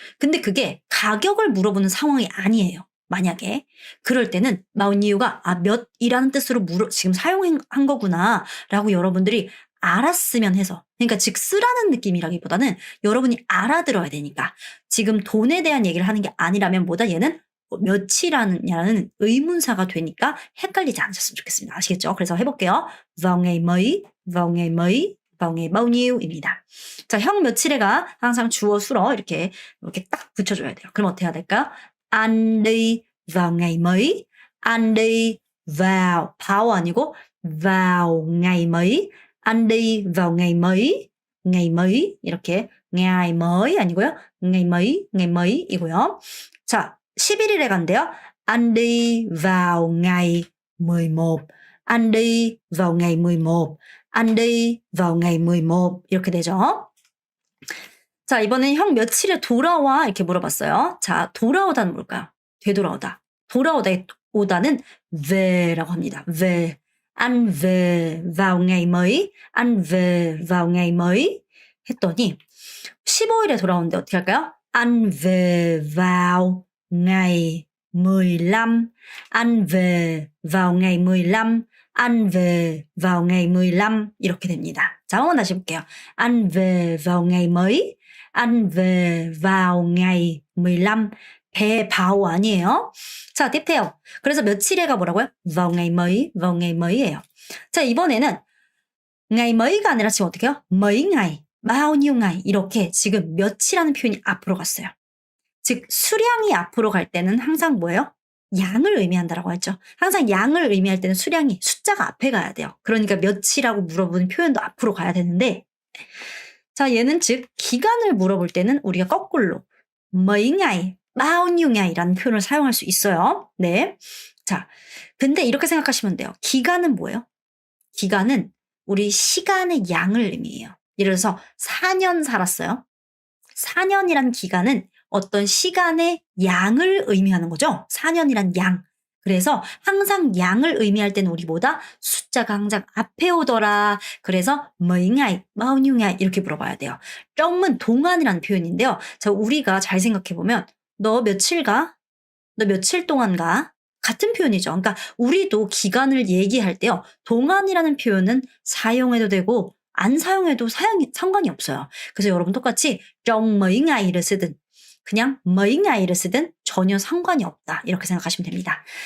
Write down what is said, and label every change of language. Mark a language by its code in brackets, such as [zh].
[ko] 근데 그게 가격을 물어보는 상황이 아니에요. 만약에 그럴 때는 bao nhieu가 몇이라는 뜻으로 지금 사용한 거구나라고 여러분들이 알았으면 해서, 그러니까 즉 쓰라는 느낌이라기보다는 여러분이 알아들어야 되니까 지금 돈에 대한 얘기를 하는 게 아니라면 뭐다 얘는 몇이라는 의문사가 되니까 헷갈리지 않으셨으면 좋겠습니다. 아시겠죠? 그래서 해볼게요. [vi] vào ngày mấy, vào ngày mấy, vào ngày bao nhieu [ko] 입니다. 자, 형 며칠에가 항상 주어 수러 이렇게 딱 붙여줘야 돼요. 그럼 어떻게 해야 될까요? [vi] anh đi vào ngày mấy, anh đi vào [ko] 아니고 [vi] vào ngày mấy, anh đi vào ngày mấy [ko] 이렇게 [vi] ngày mới [ko] 아니고요. [vi] ngày mấy [ko] 이고요. 자, 11일에 간대요. [vi] anh đi vào ngày 11, anh đi vào ngày 11, anh đi vào ngày 11 [ko] 이렇게 되죠. 자, 이번엔 형 며칠에 돌아와 이렇게 물어봤어요. 자, 돌아오다는 뭘까요? 되돌아오다. 돌아오다는 ve라고 합니다. [vi] về. Anh về vào ngày mấy, anh về vào ngày mấy [ko] 했더니 15일에 돌아오는데 어떻게 할까요? [vi] Anh về vào ngày 15, anh về vào ngày 15, anh về vào ngày 15 [ko] 이렇게 됩니다. 자, 한번 다시 볼게요. [vi] Anh về vào ngày mấy, anh về vào ngày 15. [ko] 배 바오 아니에요? 자, [vi] tiếp theo. [ko] 그래서 며칠에가 뭐라고요? [vi] vào ngày mấy, vào ngày mấy [ko] 예요. 자, 이번에는 ngày mei가 아니라 지금 어떻게 해요? [vi] mấy ngày, bao nhiêu ngày [ko] 이렇게 지금 몇이라는 표현이 앞으로 갔어요. 즉 수량이 앞으로 갈 때는 항상 뭐예요? 양을 의미한다라고 했죠. 항상 양을 의미할 때는 수량이 숫자가 앞에 가야 돼요. 그러니까 몇이라고 물어보는 표현도 앞으로 가야 되는데 자 얘는 즉 기간을 물어볼 때는 우리가 거꾸로 [vi] mấy ngày, bao nhiêu ngày [ko] 라는 표현을 사용할 수 있어요. 네. 자, 근데 이렇게 생각하시면 돼요. 기간은 뭐예요? 기간은 우리 시간의 양을 의미해요. 예를 들어서 4년 살았어요. 4년이란 기간은 어떤 시간의 양을 의미하는 거죠. 4년이란 양. 그래서 항상 양을 의미할 때는 우리 뭐다? 숫자가 항상 앞에 오더라. 그래서 [vi] mấy ngày, bao nhiêu ngày [ko] 이렇게 물어봐야 돼요. 점은 동안이라는 표현인데요. 자, 우리가 잘 생각해보면 너 며칠 가? 너 며칠 동안 가? 같은 표현이죠. 그러니까 우리도 기간을 얘기할 때요. 동안이라는 표현은 사용해도 되고 안 사용해도 상관이 없어요. 그래서 여러분 똑같이 [vi] trong mấy ngày [ko] 를 쓰든 그냥 [vi] mấy ngày [ko] 를 쓰든 전혀 상관이 없다. 이렇게 생각하시면 됩니다.